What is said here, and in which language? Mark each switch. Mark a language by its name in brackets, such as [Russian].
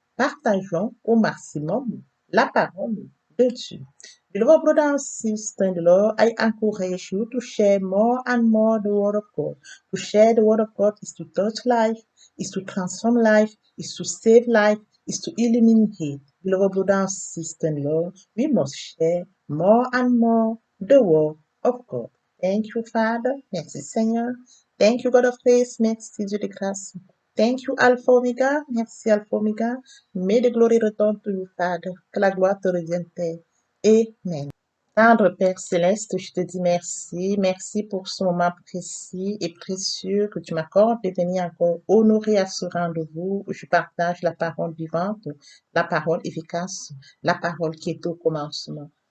[French] Partageons au maximum la parole de Dieu. [English] Beloved brothers and sisters in the Lord, I encourage you to share more and more the word of God. To share the word of God is to touch life, is to transform life, is to save life, is to illuminate. Beloved brothers and sisters in the Lord, we must share more and more the word of God. Thank you, Father. [French] Merci, Seigneur. [English] Thank you, God of grace. [French] Merci, Dieu de grâce. [English] Thank you, Alpha Omega. [French] Merci, Alpha Omega. [English] May the glory return to you, Father. [French] Que la gloire te revienne, Père. Amen. Tendre Père Céleste, je te dis merci. Merci pour ce moment précis et précieux que tu m'accordes de venir encore honorer à ce rendez-vous où je partage la parole vivante, la parole efficace, la parole qui est au commencement.